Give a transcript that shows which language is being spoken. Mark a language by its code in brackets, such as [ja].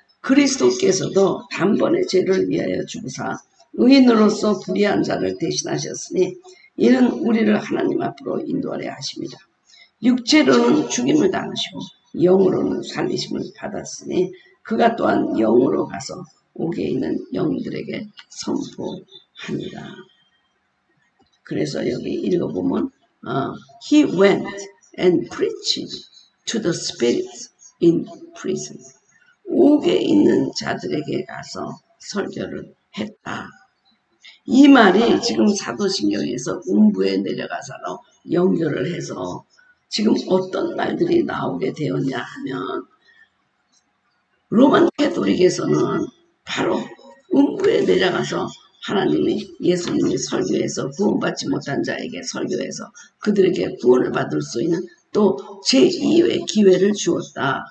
[ko] 그리스도께서도 단번에 죄를 위하여 죽으사 의인으로서 불의한 자를 대신하셨으니 이는 우리를 하나님 앞으로 인도하려 하십니다. 육체로는 죽임을 당하시고 영으로는 살리심을 받았으니 그가 또한 영으로 가서 옥에 있는 영들에게 선포합니다. 그래서 여기 읽어보면 [en] He went and preached to the spirits in prison. [ko] 옥에 있는 자들에게 가서 설교를 했다. 이 말이 지금 사도신경에서 음부에 내려가서로 연결을 해서 지금 어떤 말들이 나오게 되었냐 하면, 로만 캐톨릭에서는 바로 음부에 내려가서 하나님이 예수님이 설교해서 구원받지 못한 자에게 설교해서 그들에게 구원을 받을 수 있는 또 제2의 기회를 주었다.